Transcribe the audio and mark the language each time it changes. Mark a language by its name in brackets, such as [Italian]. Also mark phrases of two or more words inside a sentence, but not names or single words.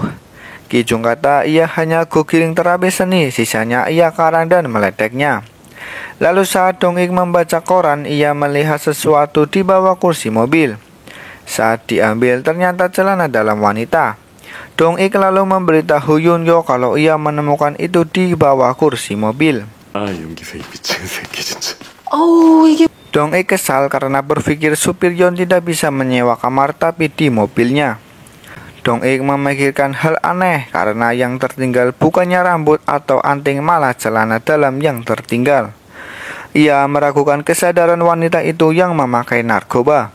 [Indonesian] Ki-jung kata ia hanya googling terapi seni, sisanya ia karang dan meledeknya. Lalu saat Dong-ik membaca koran, ia melihat sesuatu di bawah kursi mobil. Saat diambil ternyata celana dalam wanita. Dong-ik lalu memberitahu Yun-kyo kalau ia menemukan itu di bawah kursi mobil. [Korean] 아, 용기세 이 미친 새끼 진짜. [Indonesian] Dong-ik kesal karena berpikir supir Yon tidak bisa menyewa kamar tapi di mobilnya. Dong-ik memikirkan hal aneh karena yang tertinggal bukannya rambut atau anting, malah celana dalam yang tertinggal. Ia meragukan kesadaran wanita itu yang memakai narkoba.